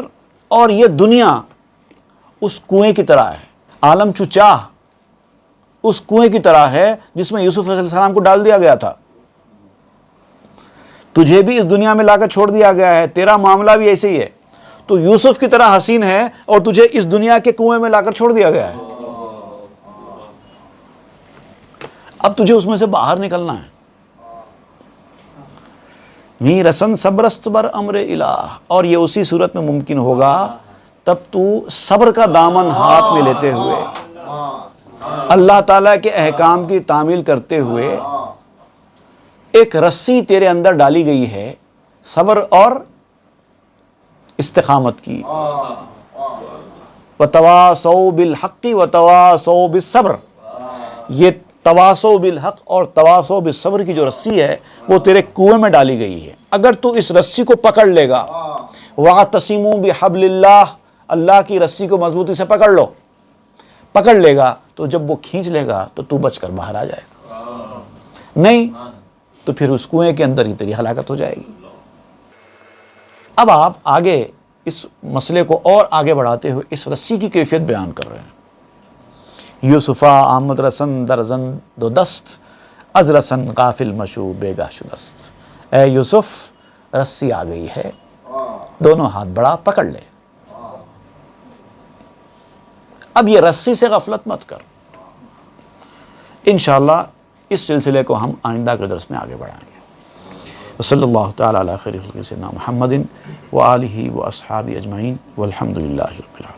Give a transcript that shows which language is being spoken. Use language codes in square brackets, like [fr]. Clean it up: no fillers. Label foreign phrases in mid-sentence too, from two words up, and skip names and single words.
[ur] اور یہ دنیا اس کنویں کی طرح ہے، عالم چچاہ اس کنویں کی طرح ہے جس میں یوسف [ar] علیہ السلام [ur] کو ڈال دیا گیا تھا. تجھے بھی اس دنیا میں لا کر چھوڑ دیا گیا ہے، تیرا معاملہ بھی ایسے ہی ہے. تو یوسف کی طرح حسین ہے اور تجھے اس دنیا کے کنویں میں لا کر چھوڑ دیا گیا ہے. اب تجھے اس میں سے باہر نکلنا ہے. [fa] می رسن صبرست بر امر الہ، [ur] اور یہ اسی صورت میں ممکن ہوگا تب تو صبر کا دامن ہاتھ میں لیتے ہوئے اللہ تعالیٰ کے احکام کی تعمیل کرتے ہوئے ایک رسی تیرے اندر ڈالی گئی ہے صبر اور استقامت کی. [ar] وَتَوَاصَوْا بِالْحَقِّ وَتَوَاصَوْا بِالصَّبْرِ، [ur] یہ [ar] تواصو بالحق [ur] اور [ar] تواصو بالصبر [ur] کی جو رسی ہے وہ تیرے کنویں میں ڈالی گئی ہے. اگر تو اس رسی کو پکڑ لے گا، [ar] وَاعْتَصِمُوا بِحَبْلِ اللَّهِ، [ur] اللہ کی رسی کو مضبوطی سے پکڑ لو، پکڑ لے گا تو جب وہ کھینچ لے گا تو تو بچ کر باہر آ جائے گا، نہیں تو پھر اس کنویں کے اندر ہی تیری ہلاکت ہو جائے گی. اب آپ آگے اس مسئلے کو اور آگے بڑھاتے ہوئے اس رسی کی کیفیت بیان کر رہے ہیں. [fa] یوسفا آمد رسن درزن دو دست، از رسن غافل مشو بیگا شدست. [ur] اے یوسف رسی آ گئی ہے، دونوں ہاتھ بڑھا پکڑ لے. اب یہ رسی سے غفلت مت کر. انشاءاللہ اس سلسلے کو ہم آئندہ کے درس میں آگے بڑھائیں گے. [ar] وصلی اللہ تعالی علی خیر خلق سیدنا محمد وآلہ واصحابہ اجمعین والحمد للہ رب العالمین.